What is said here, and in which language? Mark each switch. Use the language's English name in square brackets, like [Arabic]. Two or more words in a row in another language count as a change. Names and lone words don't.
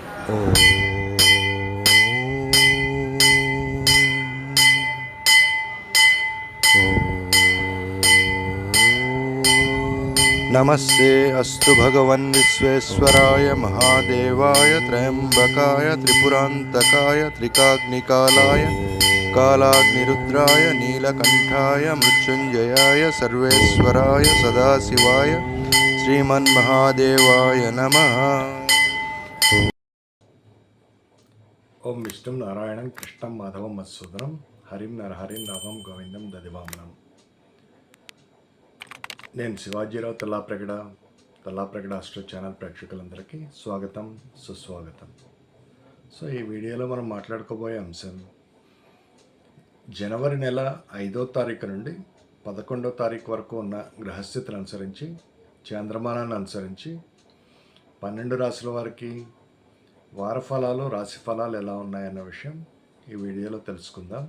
[Sanskrit] ఓం नमस्ते अस्तु भगवन् विश्वेश्वराय महादेवाय त्र्यंबकाय त्रिपुरांतकाय त्रिकाग्निकालाय कालाग्निरुद्राय नीलकंठाय मृत्युंजयाय सर्वेश्वराय सदाशिवाय श्रीमन्महादेवाय नमः। ओं विष्णु नारायणं कृष्णं माधवं मधुसूदनं हरिं नरहरिं रामं गोविंदं ददिवामनं। [Telugu] నేను శివాజీరావు తల్లాప్రగడ ఆస్ట్రో ఛానల్ ప్రేక్షకులందరికీ స్వాగతం సుస్వాగతం. సో ఈ వీడియోలో మనం మాట్లాడుకోబోయే అంశం జనవరి నెల 5వ తారీఖు నుండి 11వ తారీఖు వరకు ఉన్న గ్రహస్థితులను అనుసరించి చాంద్రమానాన్ని అనుసరించి 12 రాశుల వారికి వార ఫలాలు రాశి ఫలాలు ఎలా ఉన్నాయన్న విషయం ఈ వీడియోలో తెలుసుకుందాం.